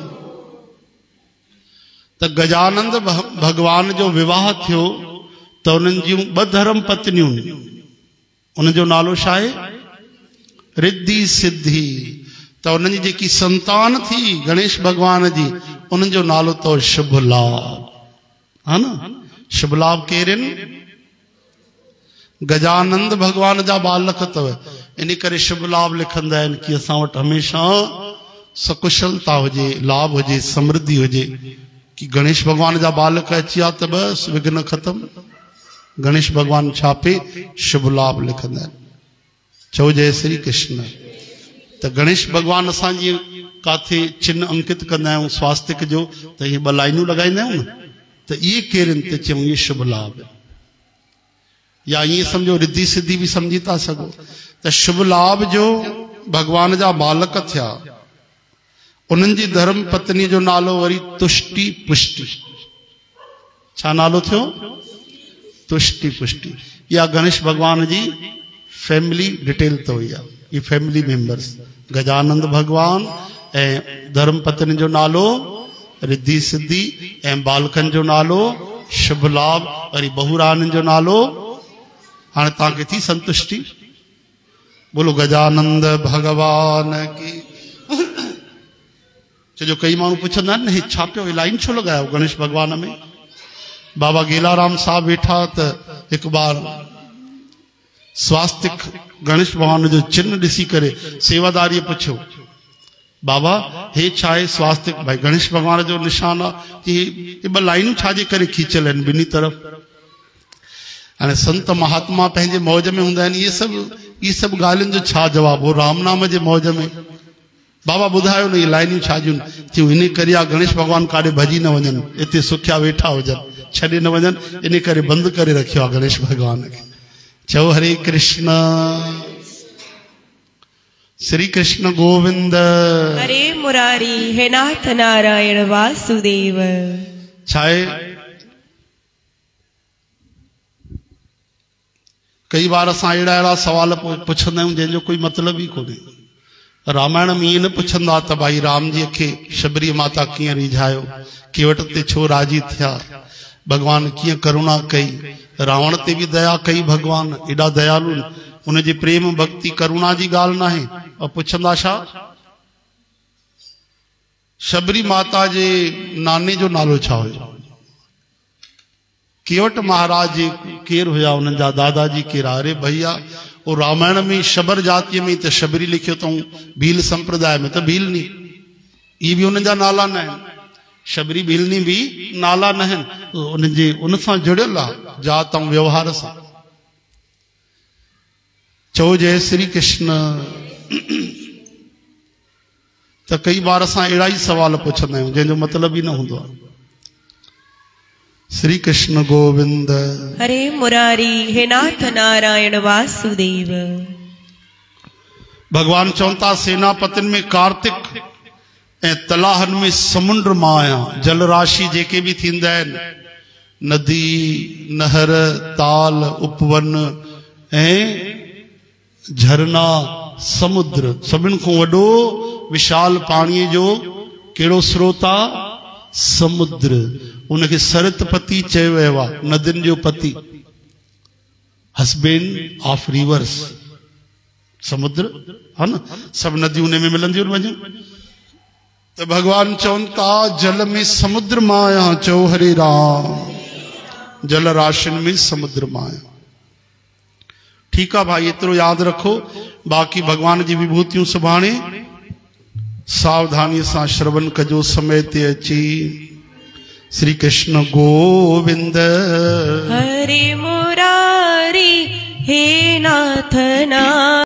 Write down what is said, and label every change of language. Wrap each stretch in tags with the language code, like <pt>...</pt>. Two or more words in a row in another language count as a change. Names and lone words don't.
<sd>त गजानंद भगवान जो विवाह थियो त उन्हनि जूं ॿ धर्म पत्नियूं उन जो नालो छा आहे रिद्धि सिद्धि त उन्हनि जी जेकी संतान थी गणेश भगवान जी उन्हनि जो नालो तो शुभ लाभ है न शुभ लाभ केरनि गजानंद भगवान जा बालक अथव इन करे शुभ लाभ लिखंदा आहिनि कि असां वटि हमेशा सकुशलता हुजे लाभ हुजे समृद्धि हुजे कि गणेश भगवान जा बालक अची विया त बस विघ्न खत्म गणेश भगवान छापे शुभ लाभ लिखंदा आहिनि चओ जय श्री कृष्ण त गणेश भगवान असांजी काथे चिन्ह अंकित कंदा आहियूं स्वास्तिक जो त इहे ॿ लाइनूं लॻाईंदा आहियूं न त इहे केरनि त चयूं इहे शुभ लाभ या ये समझो रिद्धि सिद्धि भी समझी था सको तो शुभ लाभ जो भगवान जा बालक थिया उन्हनि जी धर्म पत्नी जो नालो वरी तुष्टि पुष्टि छा नालो थियो तुष्टि पुष्टि या गणेश भगवान जी</sd> <en>family detail</en> <sd>तो ये</sd> <en>family members</en> <sd>गजानंद भगवान ए धर्म पत्नी जो नालो रिद्धि सिद्धि ए बालकन जो नालो शुभ लाभ वरी बहुरान जो नालो हाँ तक थी संतुष्टि बोलो गजानंद भगवान की जो कई मानू पुछंदा आहिनि छा पियो लाइन छो लगायो गणेश भगवान में बाबा गेलाराम साहब वेठा त एक बार स्वास्तिक गणेश भगवान जो चिन्ह ॾिसी करे सेवादारी पुछो बाबा हे छा आहे स्वास्तिक भाई गणेश भगवान जो निशान आहे ॿ लाइनूं छाजे करे खींचियल आहिनि ॿिन्ही तरफ़ हाणे संत महात्मा पंहिंजे मौज में हूंदा आहिनि इहे सभु ॻाल्हियुनि जो छा जवाबु हो राम नाम जे मौज में बाबा ॿुधायो न इहे लाइनियूं छा जूं थियूं इन करे आहे गणेश भगवान काॾे भॼी न वञनि हिते सुखिया वेठा हुजनि छॾे न वञनि इन करे बंदि करे रखियो आहे गणेश भगवान खे चओ हरे कृष्ण श्री कृष्ण गोविंद। हरे मुरारी हे नाथ नारायण वासुदेव। छाए कई बार असां अहिड़ा अहिड़ा सवाल पुछंदा आहियूं जंहिंजो कोई मतिलब ई कोन्हे। रामायण में ईअं न पुछंदा त भाई राम जी खे शबरी माता कीअं रिझायो, केवट ते छो राजी थिया, भगवान कीअं करुणा कई, रावण ते भी दया कई, भगवान एॾा दयालु, उनजे प्रेम भक्ति करुणा जी ॻाल्हि न आहे। और पुछंदा छा, शबरी माता जे नाने जो नालो छा हुयो, केवट महाराज जी केर हुया, उन्हनि जा दादाजी केर। अरे भैया वो रामायण में शबर जाति में तो शबरी लिखियो अथऊं, भील संप्रदाय में तो भीलनी, ये भी उन्हनि जा नाला न आहिनि, शबरी भीलनी भी नाला न आहिनि, उनजे उन सां जुड़ियल आहे जात ऐं व्यवहार सां। चओ जय श्री कृष्ण। तो कई बार असां अहिड़ा ई सवाल पुछंदा आहियूं जंहिंजो मतिलब ई न हूंदो आहे। श्री कृष्ण गोविंद। हरे मुरारी हे नाथ नारायण वासुदेव। भगवान चवंता सेनापतिन में कार्तिक ऐं तलाहन में समुंड माया, जल राशि जेके भी थींदा आहिनि, नदी नहर ताल उपवन ऐं झरना समुद्र, सभिनि खां वॾो विशाल पाणीअ जो कहिड़ो स्रोत आहे, समुद्र। उनखे सरतपति चयो वियो आहे, नदियुनि जो पति,</sd> <en>husband of rivers.</en> <sd>समुद्र है न, सब नदियूं उन में मिलंदियूं वञनि। तो भगवान चवनि था जल में समुद्र माया, चओ हरे राम, जल राशिन में समुद्र माया।</sd> <hi>ठीक है भाई,</hi> <sd>एतिरो याद रखो। बाक़ी भगवान जी विभूतियूं सुभाणे सावधानी सां श्रवण कजो समय ते अची। श्री कृष्ण गोविंद। हरे मुरारी हे नाथ नारायण</sd>